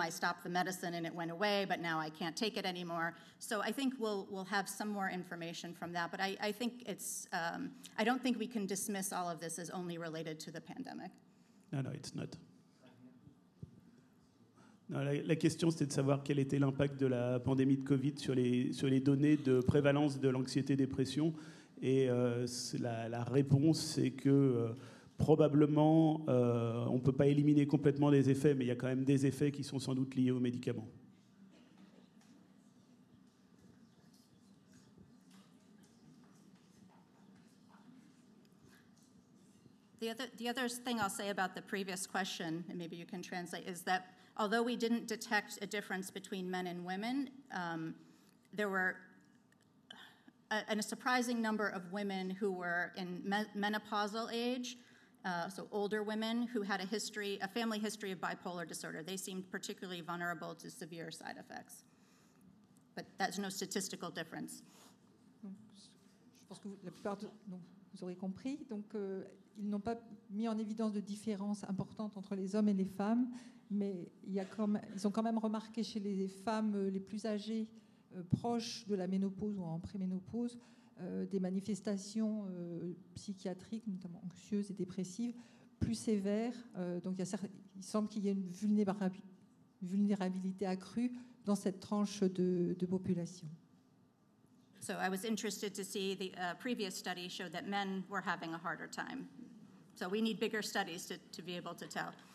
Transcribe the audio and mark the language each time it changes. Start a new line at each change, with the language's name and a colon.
English: I stopped the medicine and it went away, but now I can't take it anymore. So I think we'll have some more information from that. But I think I don't think we can dismiss all of this as only related to the pandemic. No, it's not.
French: Non, la question, c'était de savoir quel était l'impact de la pandémie de Covid sur les données de prévalence de l'anxiété-dépression. Et la réponse, c'est que probablement, on ne peut pas éliminer complètement les effets, mais il y a quand même des effets qui sont sans doute liés aux médicaments.
English: The other thing I'll say about the previous question, and maybe you can translate, is that although we didn't detect a difference between men and women, there were a surprising number of women who were in menopausal age, so older women who had a family history of bipolar disorder. They seemed particularly vulnerable to severe side effects. But that's no statistical difference.
French: Donc, je pense que la plupart vous aurez compris. Donc, ils n'ont pas mis en évidence de différence importante entre les hommes et les femmes, mais ils ont quand même remarqué chez les femmes les plus âgées, proches de la ménopause ou en préménopause, des manifestations psychiatriques, notamment anxieuses et dépressives, plus sévères. Donc il semble qu'il y ait une vulnérabilité accrue dans cette tranche de population.
English: So I was interested to see the previous study showed that men were having a harder time. So we need bigger studies to be able to tell.